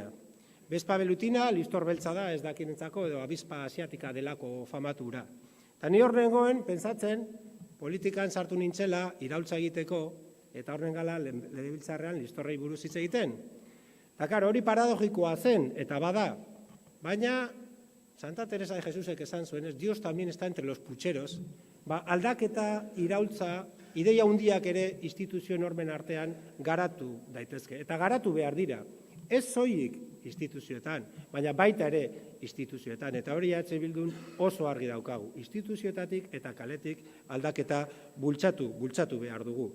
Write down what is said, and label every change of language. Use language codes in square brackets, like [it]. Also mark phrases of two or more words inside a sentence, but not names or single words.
[eu] Vespa velutina, listor beltza da, ez dakinentzako, edo abispa asiatika delako famatura. Eta ni horrengoen, pentsatzen, politikan sartu nintzela, iraultza egiteko, eta horren gala legebiltzarrean listorrei buruz hitz egiten. Eta hori paradogikoa zen, eta bada, baina Santa Teresa de Jesusek esan zuen, [es] Dios también está entre los pucheros, [eu] aldaketa, iraultza, ideia hundiak ere instituzio normen artean garatu daitezke. Eta garatu behar dira. Ez soilik instituzioetan, baina baita ere instituzioetan. Eta hori EH Bildun oso argi daukagu. Instituzioetatik eta kaletik aldaketa bultzatu behar dugu.